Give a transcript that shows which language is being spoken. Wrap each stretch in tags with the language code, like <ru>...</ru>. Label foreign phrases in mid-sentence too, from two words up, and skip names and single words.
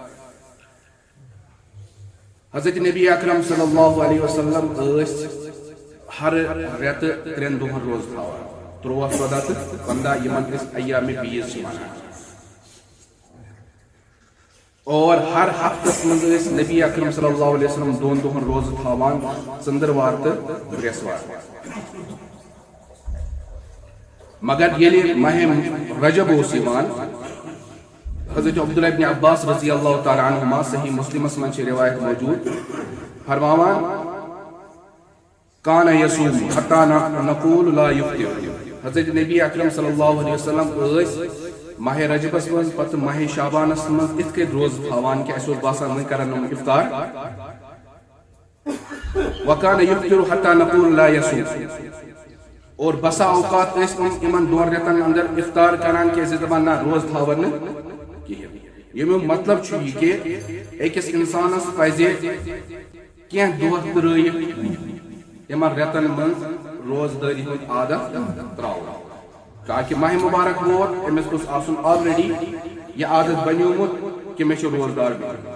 <ks>حضرت نبی اکرم</ks> <ar>صلی اللہ علیہ وسلم</ar> <ks>ٲسۍ ہر رٮ۪تہٕ 3 دۄہن روزٕ تھاوان، 13، 14 تہٕ 15 یِمن أسۍ ایامِ بیٖز چھِ ونان. اور ہر ہفتس منٛز ٲسۍ نبی اکرم</ks> <ar>صلی اللہ علیہ وسلم</ar> <ks>2 دۄہن روزٕ تھاوان، ژٔنٛدٕروار تہٕ برٛٮ۪سوار. مگر ییٚلہِ ماہِ رجب اوس یِوان، حضرت عبداللہ ابن عباس</ks> <ar>رضی اللہ تعالیٰ عنہما</ar> <ks>صحیح مسلمس منٛز چھِ روایت موجود، فرماوان:</ks> <ar>کان یصوم حتی نقول لا یفطر.</ar> <ks>حضرت نبی اکرم</ks> <ar>صلی اللہ علیہ وسلم</ar> <ks>ٲسۍ ماہِ رجبس منٛز پتہٕ ماہِ شعبانس منٛز اِتھ کٔنۍ روزٕ تھاوان کہِ اَسہِ اوس باسان وۄنۍ کرن یِم افطار،</ks> <ar>وکان یفطر حتی نقول لا یصوم.</ar> <ks>اور بسا اوقات ٲسۍ یِمن 2 رٮ۪تن اندر افطار کران کہِ أسۍ ٲسۍ دپان نہ روزٕ تھاون نہٕ کِہیٖنۍ. ییٚمیُک مطلب چھُ یہِ کہِ أکِس انسانس پزِ کینٛہہ دۄہ ترٲیِتھ یِمن رٮ۪تن منٛز روزدٲری ہُنٛد عادت تراوُن، تاکہِ ماہِ مبارک ووت، أمِس گوٚژھ آسُن آلریڈی یہِ عادت بنیومُت کہِ مےٚ چھُ روزدار بِہُن.</ks>